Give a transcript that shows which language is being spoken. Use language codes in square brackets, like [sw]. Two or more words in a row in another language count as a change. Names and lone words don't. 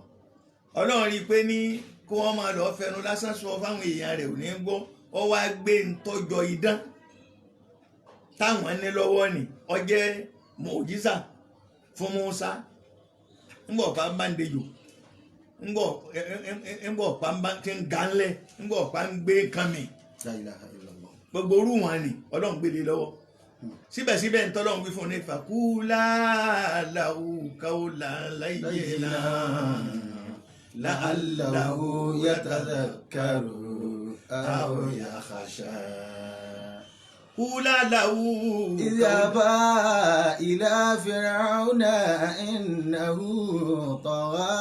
[yo] Ọlọ́run rí i pé ní kó wọ́n máa lọ fẹnu lásán sọ fáwọn èèyàn rẹ̀ ò ní gbọ́ ọ wá gbé ntọ́jọ idán táwọn ní lọ́wọ́ ni ó jẹ́ mọ̀jísà fún Mùsá ńgbọ̀ ọ̀pá ń bá ń dejò ńgbọ̀ ọ̀pá ń bá ń ganlẹ̀ ńgbọ̀ ọ̀pá ń gbé nǹkan mi [ar] لا إله إلا الله. [yo] gbogbo orú wọn ni Ọlọ́run gbélé lọ́wọ́ síbẹ̀síbẹ̀ ń tọ́lọ́run wí fún ní [ar] فقولا له قولا لينا لعله يتذكر أو يخشى قولا له اذهبا إلى فرعون إنه طغى